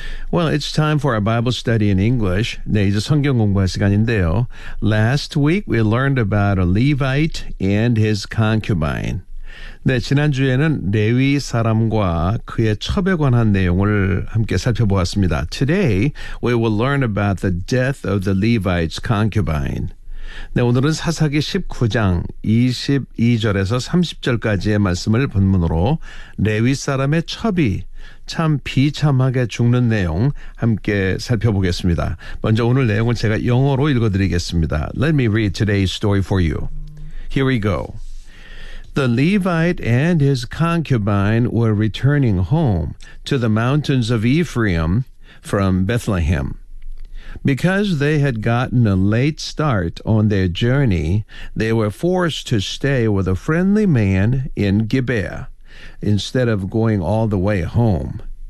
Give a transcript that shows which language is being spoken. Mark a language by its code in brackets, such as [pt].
[en] Well, it's time for our Bible study in English. [ko] 네, 이제 성경 공부할 시간인데요. [en] Last week, we learned about a Levite and his concubine. [ko] 네, 지난주에는 레위 사람과 그의 첩에 관한 내용을 함께 살펴보았습니다. [en] Today, we will learn about the death of the Levite's concubine. [ko] 네, 오늘은 사사기 19장 22절에서 30절까지의 말씀을 본문으로 레위 사람의 첩이 참 비참하게 죽는 내용 함께 살펴보겠습니다. 먼저 오늘 내용을 제가 영어로 읽어드리겠습니다. [en] Let me read today's story for you. Here we go. The Levite and his concubine were returning home to the mountains of Ephraim from Bethlehem. Because they had gotten a late start on their journey, they were forced to stay with a friendly man in Gibeah instead of going all the way home.